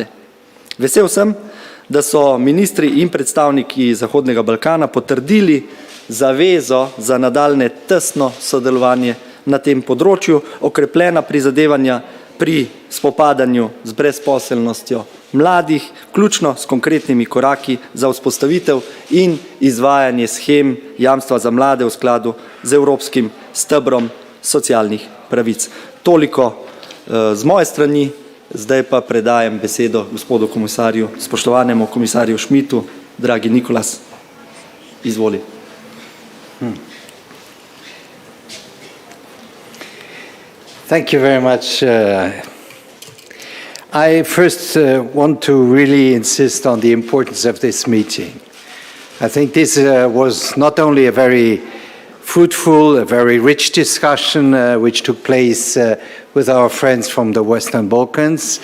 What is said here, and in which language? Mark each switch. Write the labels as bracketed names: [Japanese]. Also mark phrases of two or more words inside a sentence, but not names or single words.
[Slovenian] Vesel sem, da so ministri in predstavniki Zahodnega Balkana potrdili zavezo za nadaljnje tesno sodelovanje na tem področju, okrepljena prizadevanja pri spopadanju z brezposelnostjo mladih, vključno s konkretnimi koraki za vzpostavitev in izvajanje shem jamstva za mlade v skladu z evropskim stebrom socialnih pravic. Toliko z moje strani, zdaj pa predajem besedo gospodu komisarju, spoštovanemu komisarju Schmidtu. Dragi Nikolas, izvoli. [English] Thank you very much. I first want to really insist on the importance of this meeting. I think this was not only a very fruitful, a very rich discussion which took place with our friends from the Western Balkans.